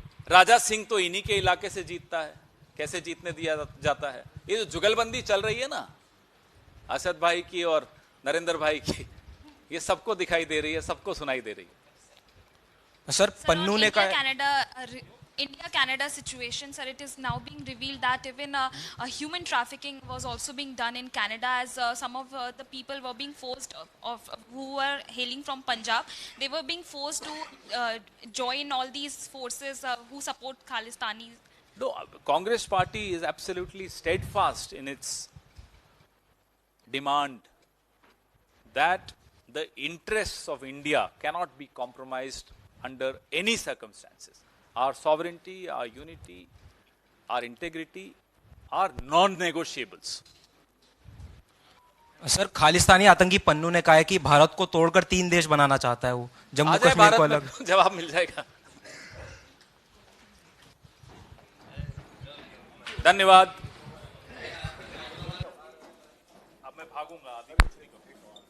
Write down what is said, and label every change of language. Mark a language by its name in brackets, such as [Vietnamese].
[Hindi] राजा सिंह तो इन्हीं के इलाके से जीतता है, कैसे जीतने दिया जाता है? ये जो जुगलबंदी चल रही है ना, असद भाई की और नरेंद्र भाई की, ये सबको दिखाई दे रही है, सबको सुनाई दे रही है। सर पन्नू ने कहा [English] India-Canada situation, sir, it is now being revealed that even human trafficking was also being done in Canada, as some of the people were being forced, who were hailing from Punjab, they were being forced to join all these forces who support Khalistani. No, Congress party is absolutely steadfast in its demand that the interests of India cannot be compromised under any circumstances. our sovereignty, our unity, our integrity are non-negotiables. [Hindi] Sir, Khalistani आतंकी पन्नू ने कहा है कि भारत को तोड़कर 3 देश बनाना चाहता है वो, जम्मू कश्मीर को अलग। जवाब मिल जाएगा। धन्यवाद। अब मैं भागूंगा, अभी कुछ नहीं कहूंगा।